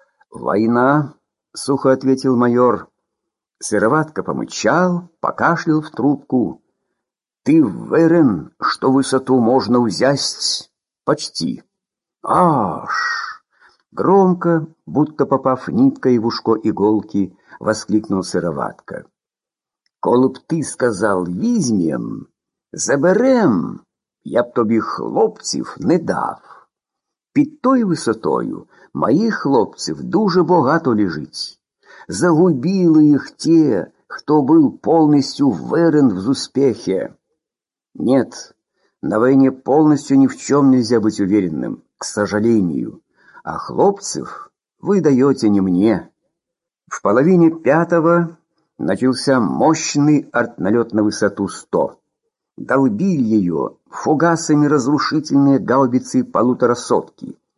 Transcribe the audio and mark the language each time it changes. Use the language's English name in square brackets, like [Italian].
[Russian] «Война», — сухо ответил майор. Сыроватка помычал, покашлял в трубку. «Ты уверен, что высоту можно взять?» «Почти». «Аж!» Громко, будто попав ниткой в ушко иголки, воскликнул сыроватка. [Ukrainian] «Коли б ты сказал «визьмем», «заберем», я б тобі хлопців не дав. Під той висотою моїх хлопців дуже багато лежить. Загубили їх ті, хто був повністю уверен в успіхі». [Russian] «Нет, на войне полностью ни в чем нельзя быть уверенным, к сожалению. А хлопцев вы даете не мне». В половине пятого начался мощный артналет на высоту 100. Долбили ее фугасами разрушительные гаубицы полуторасотки.